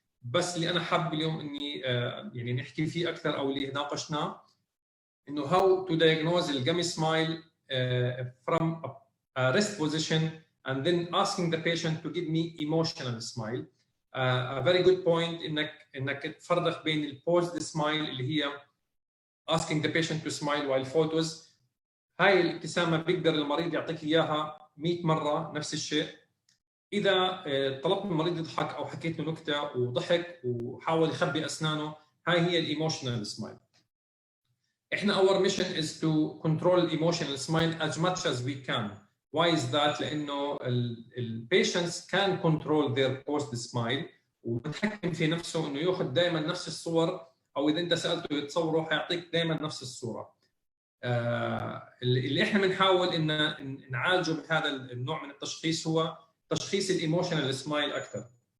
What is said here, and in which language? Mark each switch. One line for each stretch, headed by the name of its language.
Arabic: بس اللي أنا حاب اليوم إني يعني نحكي فيه أكثر أو اللي ناقشناه إنه
English: how to diagnose the gummy smile from a rest position and then asking the patient to give me emotional smile. A very good point
Arabic: انك تفرق بين البوزد سمايل اللي هي
English: asking the patient to smile while photos.
Arabic: هاي الابتسامه بيقدر المريض يعطيك اياها 100 مره نفس الشيء. اذا طلبت من المريض يضحك او حكيت له نكته وضحك وحاول يخبي اسنانه، هاي هي الايموشنال سمايل. احنا
English: our mission is to control emotional smile as much as we can. Why is that؟
Arabic: لأنه
English: patients can control their post smile
Arabic: ومتحكم في نفسه إنه يأخذ دائما نفس الصور، أو إذا أنت سألته يتصوره حيعطيك دائما نفس الصورة. اللي إحنا بنحاول إن نعالجه بهذا النوع من التشخيص هو تشخيص الإيموشنال سمايل أكثر.